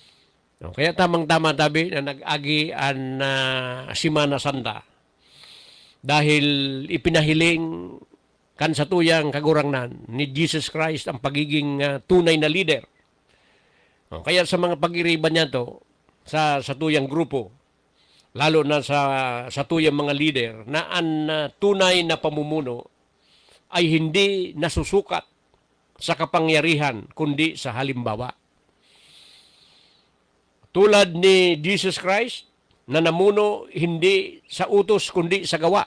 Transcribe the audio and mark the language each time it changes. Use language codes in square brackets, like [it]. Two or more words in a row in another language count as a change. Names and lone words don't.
[bik] Kaya tamang-tama tabi na nag-agi an Semana Santa. dahil ipinahiling kan sa tuyang kagurangnan ni Jesus Christ ang pagiging tunay na leader. Kaya sa mga pag-iriban niya to, sa tuyang grupo, lalo na sa tuyang mga leader, [tl] na ang tunay na pamumuno ay hindi nasusukat sa kapangyarihan, kundi sa halimbawa. Tulad ni Jesus Christ, na namuno hindi sa utos, kundi sa gawa.